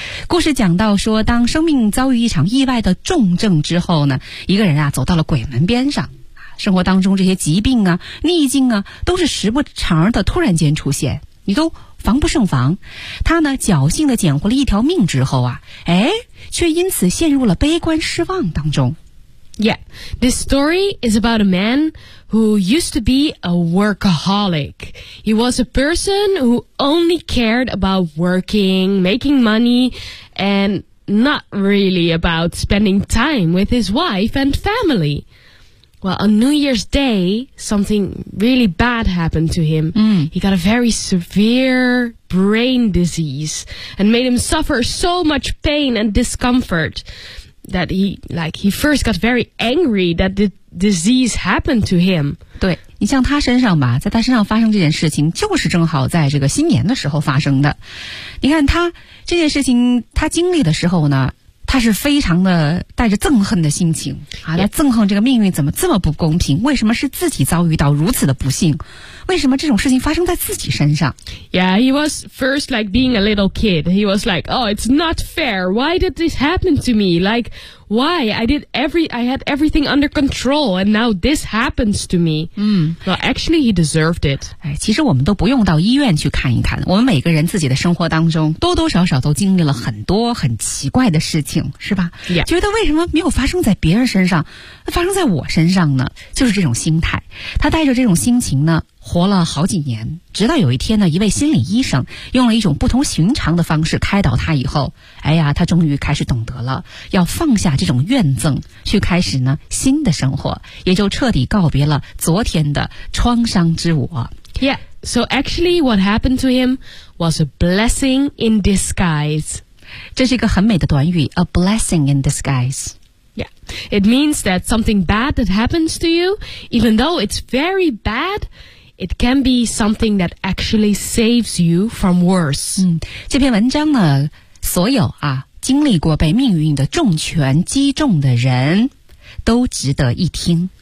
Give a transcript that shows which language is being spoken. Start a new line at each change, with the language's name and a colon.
Chinese: 故事讲到说，当生命遭遇一场意外的重症之后呢，一个人啊走到了鬼门边上。生活当中这些疾病啊逆境啊都是时不常的突然间出现，你都防不胜防。他呢侥幸地捡回了一条命之后啊，哎，却因此陷入了悲观失望当中。
English: Yeah, this story is about a man who used to be a workaholic. He was a person who only cared about working, making money, and not really about spending time with his wife and family. Well, on New Year's Day, something really bad happened to him. He got a very severe brain disease and made him suffer so much pain and discomfort that he first got very angry that the disease happened to him.
Chinese: 对，你像他身上吧，在他身上发生这件事情就是正好在这个新年的时候发生的。你看他这件事情他经历的时候呢，他是非常的带着憎恨的心情啊，来憎恨这个命运怎么这么不公平，为什么是自己遭遇到如此的不幸，为什么这种事情发生在自己身上。
English: Yeah, he was first like being a little kid. He was like, oh, it's not fair. Why did this happen to me? Like, why? I had everything under control and now this happens to me. Well, actually, he deserved it.
Chinese: 其实我们都不用到医院去看一看，我们每个人自己的生活当中多多少少都经历了很多很奇怪的事情，是吧？
English: Yeah.
Chinese: 觉得为什么没有发生在别人身上，发生在我身上呢？就是这种心态。他带着这种心情呢活了好几年，直到有一天呢，一位心理医生用了一种不同寻常的方式开导他以后，哎呀，他终于开始懂得了要放下这种怨憎，去开始呢新的生活，也就彻底告别了昨天的创伤之我。
English: Yeah, so actually what happened to him was a blessing in disguise.
Chinese: 这是一个很美的短语，
English: a blessing in disguise Yeah, it means that something bad that happens to you, even though it's very bad, it can be something that actually saves you from worse.
Chinese: 这篇文章呢，所有啊，经历过被命运的重拳击中的人，都值得一听。